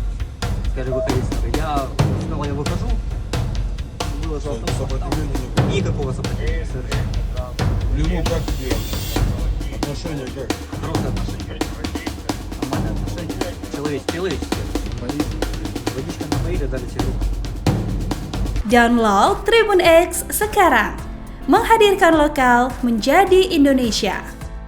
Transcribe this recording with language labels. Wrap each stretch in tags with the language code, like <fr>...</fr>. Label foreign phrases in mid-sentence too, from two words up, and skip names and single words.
<ru>Я сказал, я выхожу. Было Сопротивления нет. никакого сопротивления. Совершенно. Блин, как тебе вообще? Отношения как? Хорошие отношения. Нормальные отношения. Человеческие. Водичка напоили, дали сироп.</ru> <id>Download Tribun X sekarang. Menghadirkan lokal menjadi Indonesia.</id>